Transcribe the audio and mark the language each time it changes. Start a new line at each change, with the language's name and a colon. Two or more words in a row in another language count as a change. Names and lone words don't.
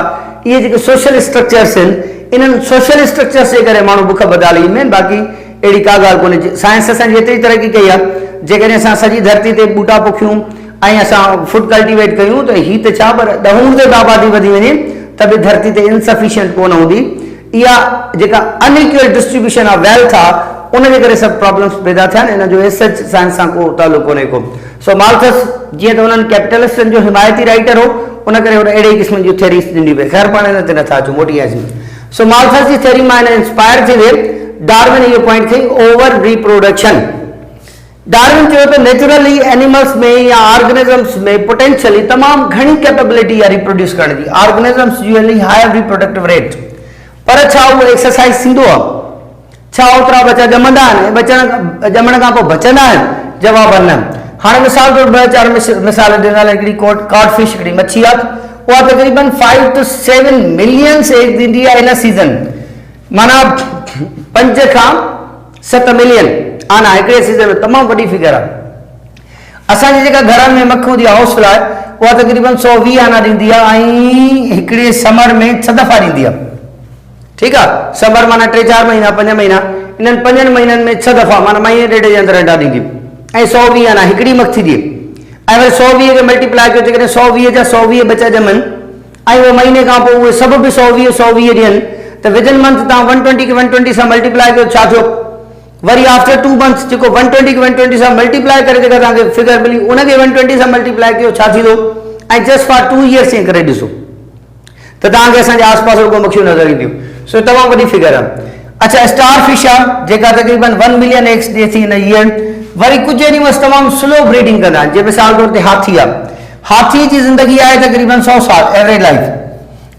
Sindhi: इहे जेके
English: social structures
Sindhi: आहिनि, इन्हनि
English: social structures
Sindhi: जे करे माण्हू बुख बदाली ईंदा आहिनि, बाक़ी अहिड़ी का ॻाल्हि कोन्हे। साइंस असांजी एतिरी तरक़ी कई आहे, जेकॾहिं असां सॼी धरती ते ॿूटा पोखियूं ऐं असां
English: food cultivate
Sindhi: कयूं त हीअ त छा, पर ॾहूं ते आबादी वधी वञे त बि धरती ते इनसफिशियंट कोन हूंदी। इहा जेका
English: unequal distribution of wealth
Sindhi: आहे, उनजे करे सभु प्रॉब्लम्स पैदा थिया आहिनि। इन जो
English: as science
Sindhi: सां को तालुक़ कोन्हे को। सो माल्थस जीअं त उन्हनि कैपिटलिस्टनि जो हिमायती राइटर हो, उन करे हुन अहिड़े क़िस्म जी थियरीज़ ॾिनी पई। ख़ैर पाण हिन ते नथा अचूं, मोटी आहे। सो माल्थस जी थियरी मां हिन इंस्पायर थी वियो। डार्विन इहो पॉइंट खई
English: over reproduction.
Sindhi: डार्विन चयो त
English: naturally animals
Sindhi: में या ऑर्गेनिजम्स में पोटेंशियली तमामु घणी कैपेबिलिटी आहे रिप्रोड्यूस करण जी।
English: organisms usually higher reproductive rate,
Sindhi: पर छा उहो एक्सरसाइज थींदो आहे? छा ओतिरा बच्चा ॼमंदा आहिनि? बच्चा ॼमण खां पोइ बचंदा आहिनि? जवाब न। हाणे मिसाल तौरु 2-4 मिसाल ॾिनल, हिकिड़ी कॉडफिश हिकिड़ी मच्छी आहे, उहा तक़रीबन 5 to 7
English: millions egg
Sindhi: ॾींदी आहे
English: in season,
Sindhi: माना 5 खां 7 मिलियन आना हिकिड़े सीज़न में तमामु वॾी फिगर आहे। असांजी जेका घरनि में मख हूंदी आहे हाउसफुल आहे उहा तक़रीबन 120 आना ॾींदी आहे ऐं हिकिड़े समर में 6 दफ़ा ॾींदी आहे। ठीकु आहे, समर माना 3-4 महीना 5 महीना, इन्हनि 5 महीननि में 6 दफ़ा माना महीने ॾेढ जे अंदरि अंडा ॾींदी ऐं 120 आना हिकिड़ी मख थी ॾिए ऐं वरी 120 खे मल्टीप्लाए कयो, जेकॾहिं 120 जा 120 बचा ॼमनि ऐं उहो महीने खां पोइ उहे सभु बि 120 ॾियनि त
English: within month
Sindhi: तव्हां 120 खे 120 सां मल्टीप्लाए कयो, छा थियो? वरी
English: after 2 months
Sindhi: जेको 120 खे 120 सां मल्टीप्लाए करे जेका तव्हांखे फिगर मिली उनखे 120 सां मल्टीप्लाए कयो, छा थींदो? ऐं
English: just for 2 years
Sindhi: ईअं करे ॾिसो त तव्हांखे असांजे आसपास रुगो मखियूं नज़र ईंदियूं। सो तमामु वॾी फिगर आहे। अच्छा,
English: star fish
Sindhi: आहे जेका तक़रीबन 1
English: million eggs
Sindhi: ॾिए थी
English: in year.
Sindhi: वरी कुझु एनिमल्स तमामु
English: slow breeding
Sindhi: कंदा आहिनि, जीअं मिसाल तौर ते हाथी आहे। हाथी जी ज़िंदगी आहे तक़रीबन 100 साल
English: average life.